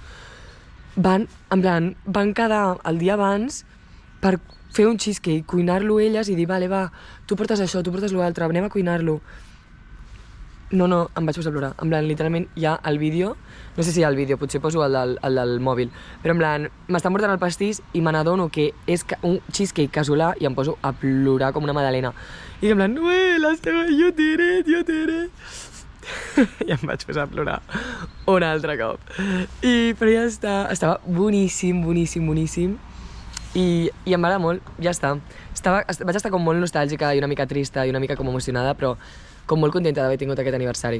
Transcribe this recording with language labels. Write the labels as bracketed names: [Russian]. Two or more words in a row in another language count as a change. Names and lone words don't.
[Catalan] Van quedar el dia abans per fer un cheesecake, cuinar-lo elles i dir, vale, va, tu portes això, tu portes l'altre, anem a cuinar-lo. No, em vaig posar a plorar. [Spanish] En plan, [Catalan] literalment hi ha el vídeo, no sé si hi ha el vídeo, potser poso el del mòbil, però [Spanish] en plan, [Catalan] m'estan portant el pastís i me n'adono que és un cheesecake casolà i em poso a plorar com una magdalena. I [Spanish] en plan, [English] you did it. [Catalan] I em vaig posar a plorar un altre cop. Però ja està, estava boníssim. I em va agradar molt, ja està. Vaig estar com molt nostàlgica i una mica trista i una mica com emocionada, però com molt contenta d'haver tingut aquest aniversari.